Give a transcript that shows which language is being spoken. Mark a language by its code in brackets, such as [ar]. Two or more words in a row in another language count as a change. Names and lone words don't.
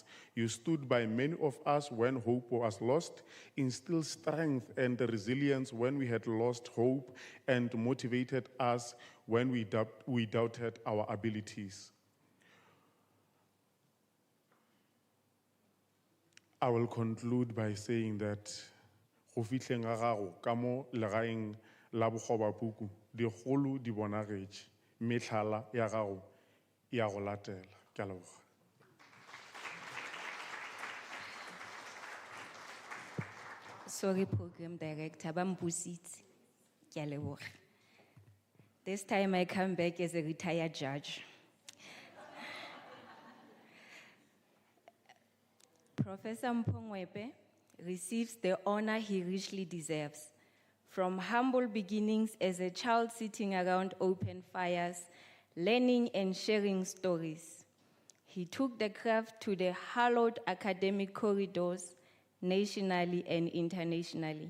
[en] You stood by many of us when hope was lost, instilled strength and resilience when we had lost hope, and motivated us when we doubted our abilities. I will conclude by saying that [tn] go fitlheng ga gago ka mo legaeng la Bogobapuku digolo di bonagetse. Metlhala ya gago ya go latela. Ke a leboga. [en] Sorry, Program Director, [tn] ba mpusitse. Ke a leboga. [en] This time I come back as a retired judge. Professor Mpho Ngoepe receives the honor he richly deserves. From humble beginnings as a child sitting around open fires, learning and sharing stories, he took the craft to the hallowed academic corridors, nationally and internationally.